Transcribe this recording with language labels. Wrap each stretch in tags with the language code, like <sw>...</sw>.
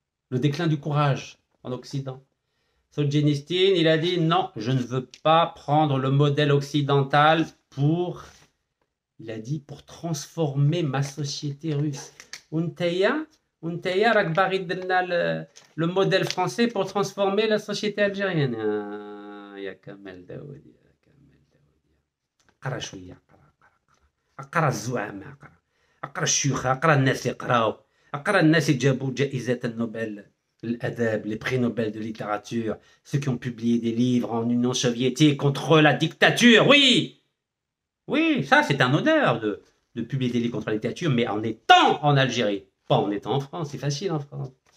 <fr>Le déclin du courage en Occident. Solzhenitsyn, il a dit non, je ne veux pas prendre le modèle occidental pour, il a dit, pour transformer ma société russe.</fr> <ar>Untaya rak bari درنا</ar> <fr>le modèle français pour transformer la société algérienne.</fr> <ar>يا كمال داوود يا كمال داوود اقرا شويه اقرا الزعماء اقرا الشيوخ اقرا الناس اللي قراو اقرا الناس اللي جابوا جائزة النوبل الاداب</ar> <fr>les prix Nobel de littérature, ceux qui ont publié des livres en Union soviétique contre la dictature. Oui, oui, ça c'est un honneur de publier des livres contre la dictature, mais en étant en Algérie, pas en étant en France. C'est facile en France.</fr>